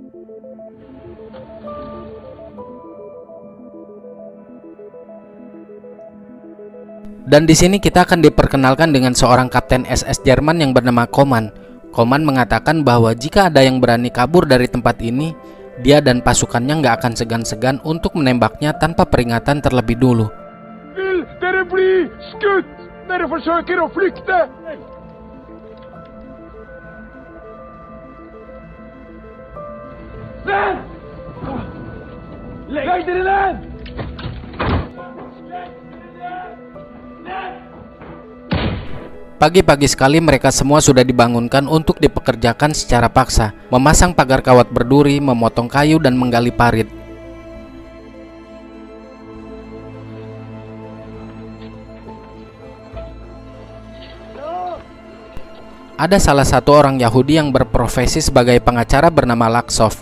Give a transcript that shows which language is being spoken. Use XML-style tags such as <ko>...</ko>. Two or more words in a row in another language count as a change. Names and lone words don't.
<id>Dan di sini kita akan diperkenalkan dengan seorang kapten SS Jerman yang bernama Koman. Koman mengatakan bahwa jika ada yang berani kabur dari tempat ini, dia dan pasukannya nggak akan segan-segan untuk menembaknya tanpa peringatan terlebih dulu.</id> <no>Vil dere bli skutt? Dere forsøker å flykte! Ned! Legg dere ned!</no> <id>Pagi-pagi sekali mereka semua sudah dibangunkan untuk dipekerjakan secara paksa, memasang pagar kawat berduri, memotong kayu, dan menggali parit. Ada salah satu orang Yahudi yang berprofesi sebagai pengacara bernama Laksov.</id>